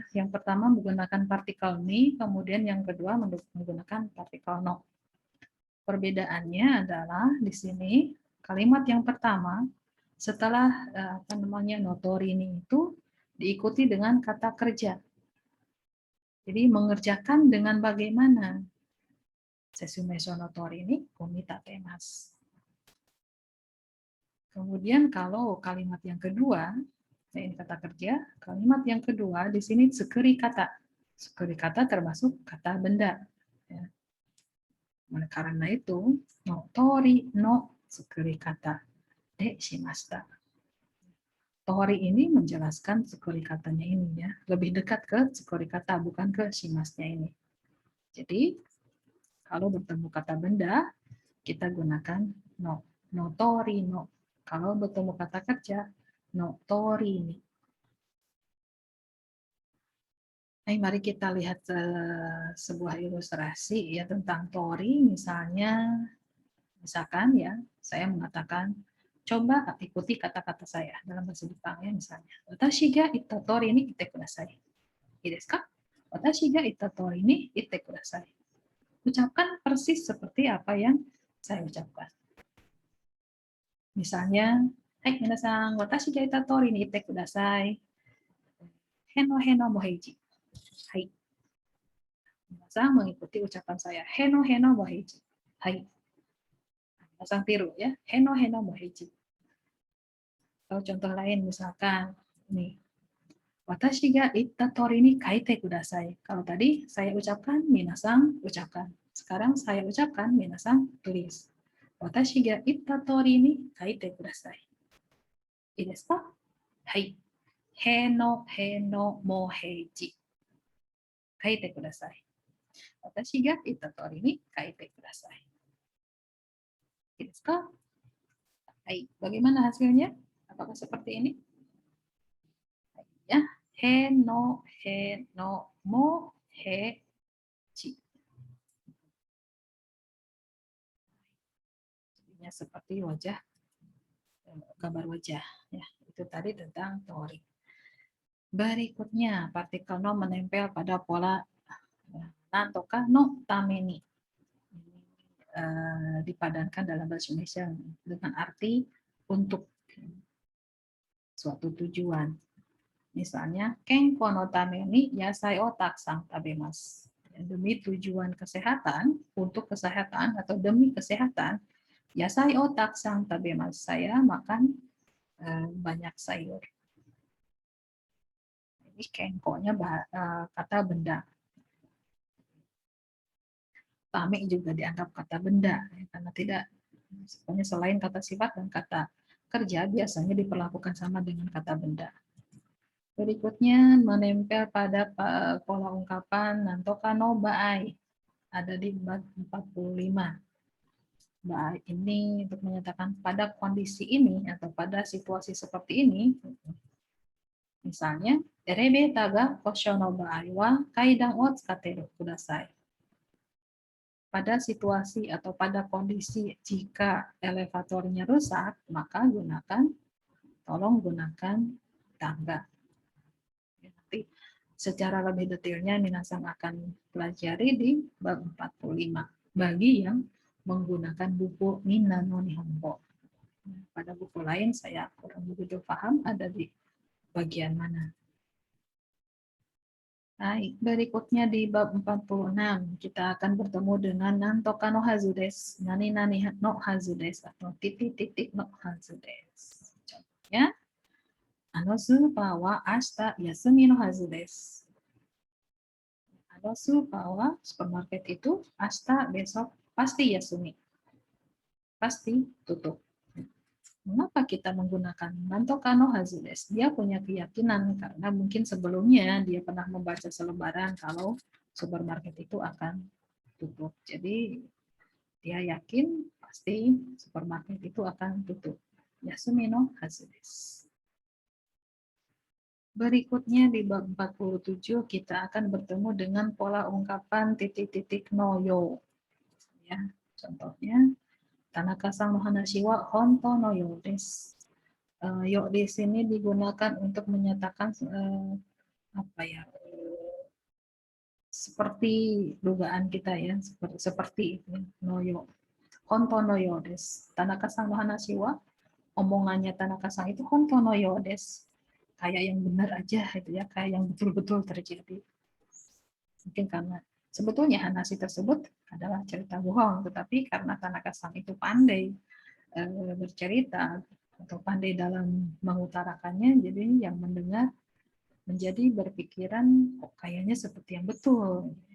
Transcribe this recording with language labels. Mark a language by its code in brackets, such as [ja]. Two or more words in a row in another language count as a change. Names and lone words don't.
[id] Yang pertama menggunakan partikel ni, kemudian yang kedua menggunakan partikel no. Perbedaannya adalah di sini kalimat yang pertama setelah notori ini itu diikuti dengan kata kerja. Jadi mengerjakan dengan bagaimana? [ja] 説明書のとおりに組み立てます. [id] Kemudian kalau kalimat yang kedua, ini kata kerja, kalimat yang kedua di sini [ja] 作り方. 作り方 [id] termasuk kata benda. Ya. Karena itu, [ja] のとおりの作り方でしました. [id] Tori ini menjelaskan tsukuri katanya ini ya, lebih dekat ke [ja] 作り方 [id] bukan ke shimasnya ini. Jadi kalau bertemu kata benda, kita gunakan no. [ja] のとおりの. [id] Kalau bertemu kata kerja, [ja] のとおりに. [id] Mari kita lihat sebuah ilustrasi ya tentang tori. Misalkan ya, saya mengatakan, coba ikuti kata-kata saya dalam bahasa Jepang ya misalnya. [ja] 私が言ったとおりに言ってください. いいですか？私が言ったとおりに言ってください. [id] Ucapkan persis seperti apa yang saya ucapkan. [ja] Misalnya, はい皆さん、私が言ったとおりに言ってください. へのへのもへじ。はい. [id] Minasan mengikuti ucapan saya. [ja] へのへのもへじ。はい。皆さん [id] tiru ya. [ja] へのへのもへじ. [id] Atau contoh lain misalkan, nih. [ja] 私が言ったとおりに書いてください. [id] Kalau tadi saya ucapkan, minasan ucapkan. Sekarang saya ucapkan, minasan tulis. [ja] 私が言ったとおりに書いてください. いいですか？はい。へのへのもへじ. 書いてください. 私が言ったとおりに書いてください. いいですか？はい. [id] Bagaimana hasilnya? Apakah seperti ini? Ya. [ja] へのへのもへじ. [id] Jadinya seperti wajah, gambar wajah. Ya, itu tadi tentang teori. Berikutnya, partikel no menempel pada pola [ja] 何とかのために. [id] Dipadankan dalam bahasa Indonesia dengan arti untuk suatu tujuan. Misalnya, [ja] 健康のために野菜をたくさん食べます. [id] Demi tujuan kesehatan, untuk kesehatan atau demi kesehatan, [ja] 野菜をたくさん食べます. [id] Saya makan banyak sayur. Ini kenko-nya kata benda. Tame juga dianggap kata benda, karena tidak, sebenarnya selain kata sifat dan kata kerja biasanya diperlakukan sama dengan kata benda. Berikutnya menempel pada pola ungkapan [ja] 何とかの場合, [id] ada di bab 45. Baai ini untuk menyatakan pada kondisi ini atau pada situasi seperti ini. Misalnya, [ja] エレベーターが故障の場合は階段を使ってください. [id] Pada situasi atau pada kondisi jika elevatornya rusak, maka tolong gunakan tangga. Nanti secara lebih detailnya minasan akan pelajari di bab 45 bagi yang menggunakan buku Minna no Nihongo. Pada buku lain saya kurang begitu paham ada di bagian mana. Baik, berikutnya di bab 46 kita akan bertemu dengan [ja] 何とかのはずです, 何々のはずです [id] atau titik-titik [ja] のはずです. Contohnya, スーパーは明日休みのはずです. スーパーは [id] supermarket itu ashita besok pasti yasumi. Pasti tutup. Mengapa kita menggunakan [ja] 何とかのはずです? [id] Dia punya keyakinan karena mungkin sebelumnya dia pernah membaca selebaran kalau supermarket itu akan tutup. Jadi dia yakin pasti supermarket itu akan tutup. [ja] 休みのはずです. [id] Berikutnya di bab 47 kita akan bertemu dengan pola ungkapan titik-titik [ja] のよう. [id] Ya, contohnya [ja] 田中さんの話は本当のようです. [id] Yo di sini digunakan untuk menyatakan seperti dugaan kita ya, seperti itu [ja] のよう. 本当のようです. 田中さんの話は, [id] omongannya Tanaka-san itu [ja] 本当のようです. [id] Kayak yang benar aja itu ya, kayak yang betul-betul terjadi. Mungkin karena sebetulnya Hanashi tersebut adalah cerita bohong, tetapi karena Tanaka-san itu pandai bercerita atau pandai dalam mengutarakannya, jadi yang mendengar menjadi berpikiran kok kayaknya seperti yang betul.